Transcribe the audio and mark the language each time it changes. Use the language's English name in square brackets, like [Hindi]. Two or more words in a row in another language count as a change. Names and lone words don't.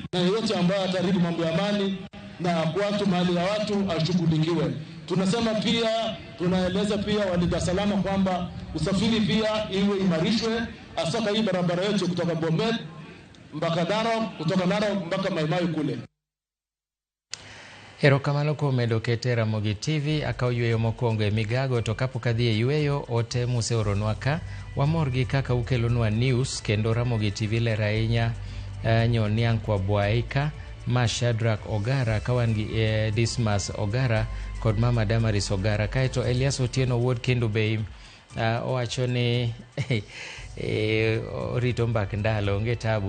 [Swahili] na yote ambao ataribu mambo ya amani na watu mali ya watu ashughulikiwe. Tunasema pia, tunaeleza pia walinda salama kwamba usafiri pia iwe imarishwe, hasa hii barabara yetu kutoka Bomet mpaka Narok, kutoka Narok mpaka Mai kule. [Luo (Kenya and Tanzania)] Erokamano kuom medo kete Ramogi TV akaw yweyo mokwongo e migago to kapok adhi e yweyo ote museoronwa ka wamor gi kaka ukelonwa news kendo Ramogi TV ler ahinya Nyoniang kwa Bwaika ma Shadrack Ogara kawan gi Dismas Ogara kod Mama Damaris Ogara kaeto Elias Otieno wuod kendo be owacho ni rito mbak ndalo onge tabu.